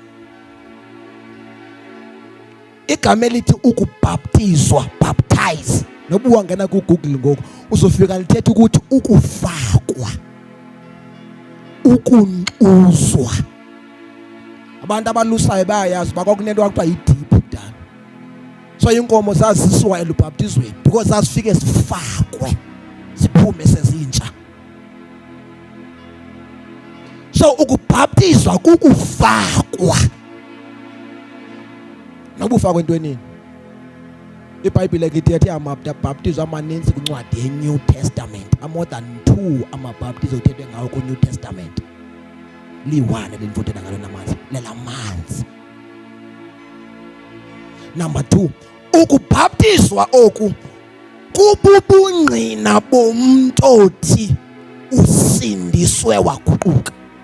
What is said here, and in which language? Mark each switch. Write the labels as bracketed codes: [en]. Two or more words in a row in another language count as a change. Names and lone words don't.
[xh] Igama elithi ukubhaptizwa, baptize, noba wangena ku Google ngoku uzofika lithetha ukuthi ukufakwa, ukunkxuzwa. Abantu abalusayo bayayazi bakwakunento kwakuthiwa yi- [en] deep down. [xh] So inkomo zazisiwa elubhaptizweni because zazifike zifakwe ziphume sezintsha. So ukubhaptizwa kukufakwa. Noba ufakwe entwenini. iBhayibhile lithethe amabhaptizo amaninzi kwincwadi ye-New Testament. [en] More than 2 [xh] amabhaptizo kuthethwe ngawo ku-New Testament. Liwane lenifundela ngalo namanzi lelamanzi. Number 2, ukubhaptizwa oku kububungqina bomuntu othi usindiswe waguquka.